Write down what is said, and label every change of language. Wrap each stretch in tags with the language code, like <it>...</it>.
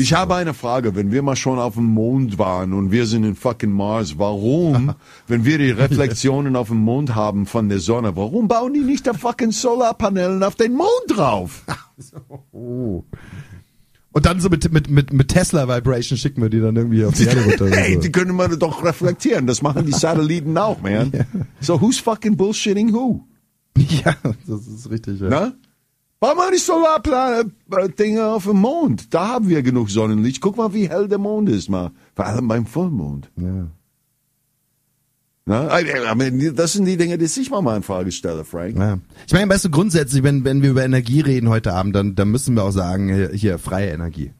<de>Ich habe eine Frage, wenn wir mal schon auf dem Mond waren und wir sind in fucking Mars, warum, wenn wir die Reflexionen auf dem Mond haben von der Sonne, warum bauen die nicht da fucking Solarpanelen auf den Mond drauf? Und dann so mit Tesla Vibration schicken wir die dann irgendwie auf die Erde runter. Hey, die können wir doch reflektieren, das machen die Satelliten auch, man.</de> <en>Yeah. So who's fucking bullshitting who?</en> <de>Ja, das ist richtig, ja. Na? Warum haben die Solar-Dinger auf dem Mond? Da haben wir genug Sonnenlicht. Guck mal, wie hell der Mond ist, mal. Vor allem beim Vollmond. Ja. Na? Das sind die Dinge, die ich mal in Frage stelle, Frank. Ja. Ich meine, weißt du, grundsätzlich, wenn wir über Energie reden heute Abend, dann müssen wir auch sagen, hier freie Energie.</de>